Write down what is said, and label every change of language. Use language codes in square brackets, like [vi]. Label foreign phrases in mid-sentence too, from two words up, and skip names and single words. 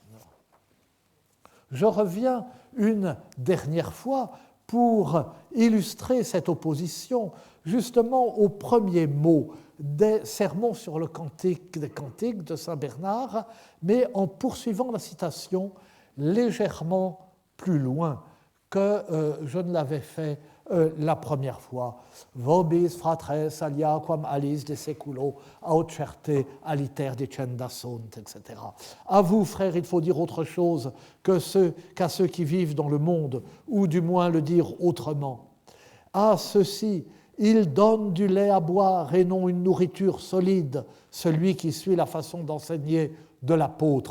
[fr] Je reviens une dernière fois pour illustrer cette opposition justement au premier mot des sermons sur le cantique des cantiques de Saint Bernard, mais en poursuivant la citation légèrement plus loin que je ne l'avais fait la première fois. [la] Vobis fratres alia quam alis de seculo aut certe aliter dicenda sunt, etc. [fr] À vous, frères, il faut dire autre chose qu'à ceux qui vivent dans le monde, ou du moins le dire autrement. À ceux-ci, il donne du lait à boire et non une nourriture solide, celui qui suit la façon d'enseigner de l'apôtre.